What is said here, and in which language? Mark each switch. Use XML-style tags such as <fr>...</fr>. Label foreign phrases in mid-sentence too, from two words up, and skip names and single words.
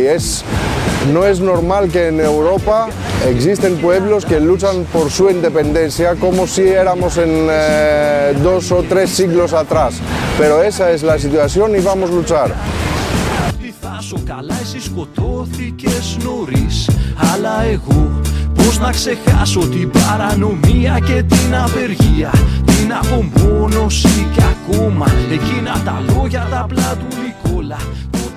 <es>No es normal que en Europa existen pueblos que luchan por su independencia como si éramos en 2 o 3 siglos atrás, pero esa es la situación y vamos a luchar.</es> <el>Πώς να ξεχάσω την παρανομία και την απεργία, την απομόνωση και ακόμα εκείνα τα λόγια τα απλά του Νικόλα.</el>